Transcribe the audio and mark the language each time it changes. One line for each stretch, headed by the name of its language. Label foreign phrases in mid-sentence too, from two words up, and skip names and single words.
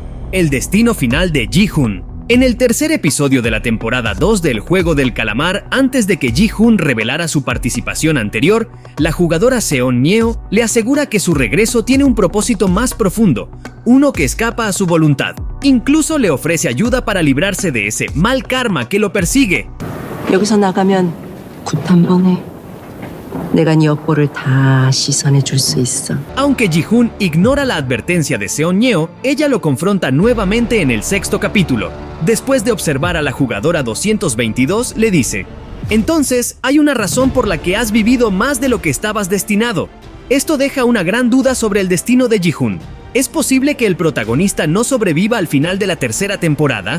Spanish: El destino final de Ji-Hoon. En el tercer episodio de la temporada 2 del Juego del Calamar, antes de que Ji-Hoon revelara su participación anterior, la jugadora Seon Nyeo le asegura que su regreso tiene un propósito más profundo, uno que escapa a su voluntad. Incluso le ofrece ayuda para librarse de ese mal karma que lo persigue.
Korean: 여기서 나가면 굿 한 번 해. 내가 네 업보를 다 씻어내 줄 수 있어.
Spanish: Aunque Ji-Hoon ignora la advertencia de Seon Nyeo, ella lo confronta nuevamente en el sexto capítulo. Después de observar a la jugadora 222, le dice: entonces, hay una razón por la que has vivido más de lo que estabas destinado. Esto deja una gran duda sobre el destino de Ji-Hoon. ¿Es posible que el protagonista no sobreviva al final de la tercera temporada?